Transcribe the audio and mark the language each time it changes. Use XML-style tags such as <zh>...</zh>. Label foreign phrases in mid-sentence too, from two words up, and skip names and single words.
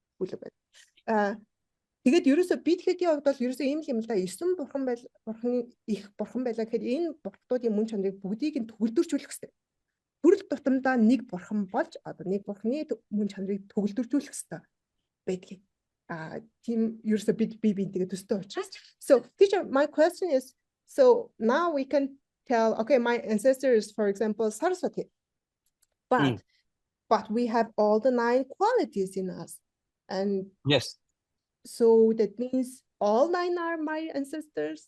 <mn>Тэгээд ерөөсөө би тэгэхийн хувьд бол ерөөсөө ийм юм л да 9 бурхан их бурхан байлаа гэхэд энэ бурхтуудын мөн чанарыг бүгдийг нь төгөлдржүүлэх хэрэгтэй. Төрөл тутамдаа нэг бурхан болж одоо нэг бурханы мөн чанарыг төгөлдржүүлэх хэрэгтэй байдгийг. Тийм ерөөсөө би тэгээд төстэй учраас.</mn> <en>So teacher, my question is, so now we can tell, okay, my ancestor is, for example, Saraswati, but we have all the 9 qualities in us, and yes, so that means all 9 are my ancestors.</en>